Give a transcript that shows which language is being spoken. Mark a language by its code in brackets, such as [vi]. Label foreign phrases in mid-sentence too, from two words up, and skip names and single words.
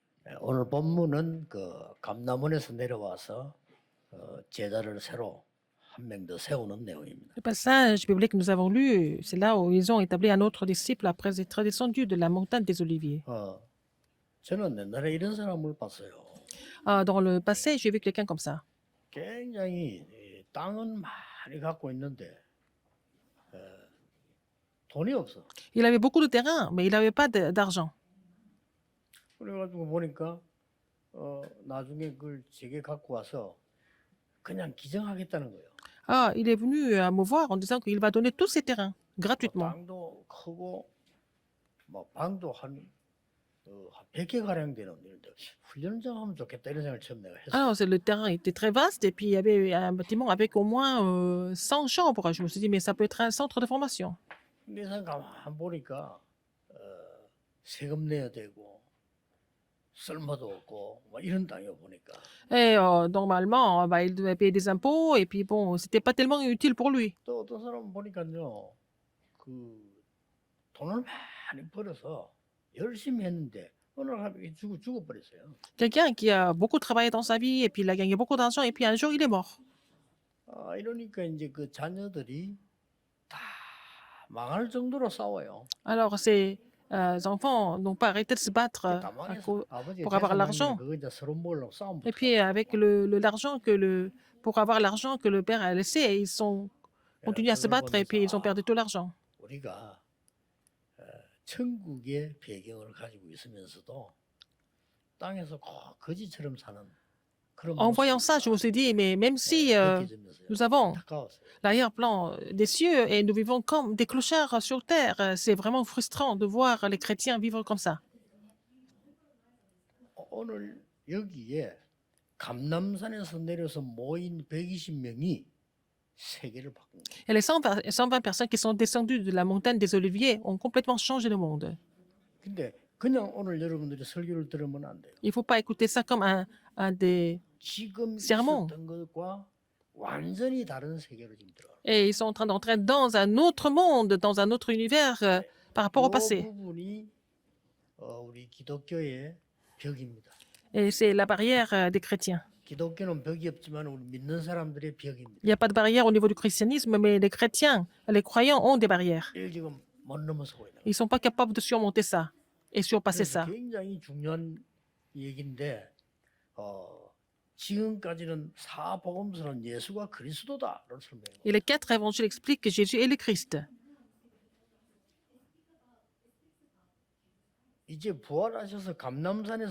[ko] 오늘 본문은 그 감람원에서 내려와서 제자를 새로 한 명 더 세우는 내용입니다. [fr] Le passage biblique que nous avons lu, c'est là où ils ont établi un autre disciple après être descendu de la montagne des Oliviers. [ko] 저는 옛날에 이런 사람을 봤어요. [fr] Dans le passé, j'ai vu quelqu'un comme ça. [ko] 굉장히 땅은 많이 갖고 있는데 돈이 없어. [fr] Il avait beaucoup de terrain, mais il n'avait pas d'argent. [ko] 그래가지고 보니까 나중에 그걸 제게 갖고 와서 그냥 기증하겠다는 거예요. [fr] Il est venu me voir en disant qu'il va donner tous ses terrains gratuitement. [ko] 땅도 크고 방도 한 100개 가량 되는 이런데 훈련장 하면 좋겠다 이런 생각을 처음 내가 했어요. [fr] Alors, le terrain était très vaste et puis il y avait un bâtiment avec au moins 100 chambres. Je me suis dit, mais ça peut être un centre de formation. [ko] 근데 상 가만 보니까 세금 내야 되고 쓸모도 없고 이런 땅이요 보니까. [fr] Et normalement, il devait payer des impôts et puis bon, c'était pas tellement utile pour lui. [ko] 또 어떤 사람 보니까요, 그 돈을 많이 벌어서 열심히 했는데 어느 날 갑자기 죽어버렸어요. [fr] Quelqu'un qui a beaucoup travaillé dans sa vie et puis il a gagné beaucoup d'argent et puis un jour il est mort. [ko] 이러니까 이제 그 자녀들이 다 망할 정도로 싸워요. [fr] Alors ces enfants n'ont pas arrêté de se battre pour avoir l'argent. [ko] 그거 이제 서로 몰라고 싸움. [fr] Et puis avec l'argent pour avoir l'argent que le père a laissé, ils sont continués à se battre et puis ils ont perdu tout l'argent. [ko] 우리가 천국의 배경을 가지고 있으면서도 땅에서 거지처럼 사는 그런 [fr] En voyant ça, je me suis dit, mais même si nous avons l'arrière-plan des cieux et nous vivons comme des clochards sur terre, c'est vraiment frustrant de voir les chrétiens vivre comme ça. [ko] 오늘 여기에 감람산에서 내려서 모인 120명이 세계를 바꾼 거예요. [fr] Et les 120 personnes qui sont descendues de la montagne des Oliviers ont complètement changé le monde. [ko] 근데 그냥 오늘 여러분들이 설교를 들으면 안 돼요. [fr] Il ne faut pas écouter ça comme un des [ko] 지금 [fr] sermons. [ko] 있었던 것과 완전히 다른 세계로 지금 들어가요. [fr] Et ils sont en train d'entrer dans un autre monde, dans un autre univers par rapport au [ko] 이 [fr] passé. [ko] 부분이 우리 기독교의 벽입니다. [fr] Et c'est la barrière des chrétiens. [ko] 기독교는 벽이 없지만 우리 믿는 사람들의 벽입니다. [fr] Il n'y a pas de barrière au niveau du christianisme, mais les chrétiens, les croyants ont des barrières. [ko] 이걸 지금 못 넘어서고 있는 거예요. [fr] Ils ne sont pas capables de surmonter ça et surpasser [ko] 그래서 [fr] ça. [ko] 굉장히 중요한 얘기인데 지금까지는 사복음서는 예수가 그리스도다를 설명해요. [fr] Et les 4 évangiles expliquent que Jésus est le Christ. [ko] 이제 부활하셔서 감람산에서